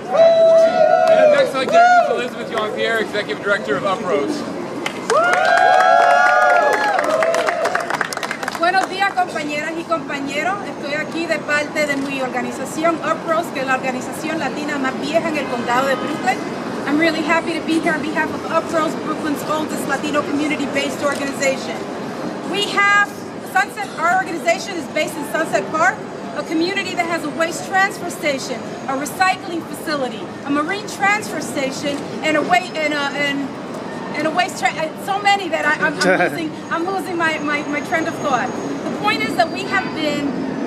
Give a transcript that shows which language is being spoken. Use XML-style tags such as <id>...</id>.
<en>And up next I'd like to introduce Elizabeth Jean-Pierre, Executive Director of Uprose.</en> <es>Buenos días, compañeras y compañeros. Estoy aquí de parte de mi organización Uprose, que es la organización latina más vieja en el condado de Brooklyn.</es> <en>I'm really happy to be here on behalf of Uprose, Brooklyn's oldest Latino community-based organization. We have Sunset. Our organization is based in Sunset Park, a community that has a waste transfer station, a recycling facility, a marine transfer station, and a waste so many that I'm losing my train of thought. The point is that we have been</en>